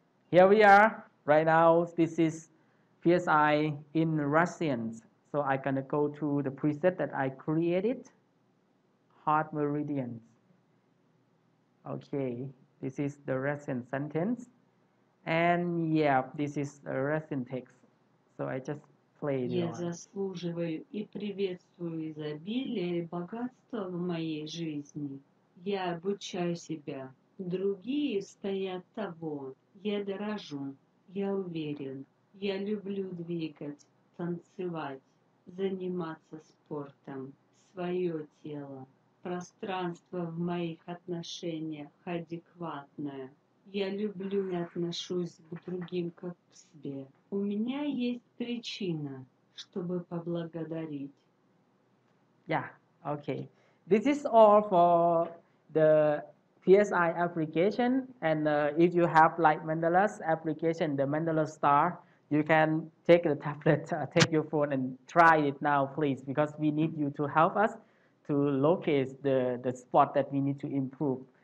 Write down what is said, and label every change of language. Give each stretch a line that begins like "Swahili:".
English: Here we are right now. This is PSI in Russian. So I'm gonna go to the preset that I created, hard meridians. Okay, this is the Russian sentence. And yeah, this is the Russian text. So I just played it
Russian: Я on. заслуживаю и приветствую изобилие и богатство в моей жизни. Я обучаю себя. Другие стоят того. Я дорожу. Я уверен. Я люблю двигать, танцевать, заниматься спортом, свое тело. Пространство в моих отношениях адекватное. Я люблю и отношусь к другим как к себе. У меня есть причина, чтобы поблагодарить.
English: Yeah, okay. This is all for the PSI application. And if you have like Mandala's application, the Mandala Star, you can take the tablet, take your phone and try it now, please, because we need you to help us to locate the spot that we need to improve.